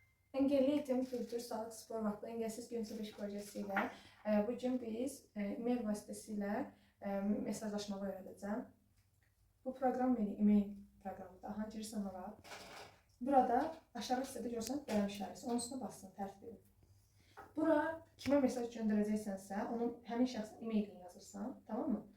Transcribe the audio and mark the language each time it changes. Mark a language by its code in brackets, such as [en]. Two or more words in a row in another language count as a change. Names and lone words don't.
[az] Engelli Eğitim, Kültür, Sağlık, Spor Vakfı Engelsiz Gün 05 projesi ilə bugün biz e-mail vasitəsilə mesajlaşmağı öyrədəcəm. Bu proqram meni e-mail proqramıdır. Aha, girirsən ora. Burada aşağı hissədə görürsən qələm işarəsi. Onun üstünə bassın, tərtib edin. Bura kimə mesaj göndərəcəksənsə, onun həmin şəxsin e-mailini yazırsan, tamam mı?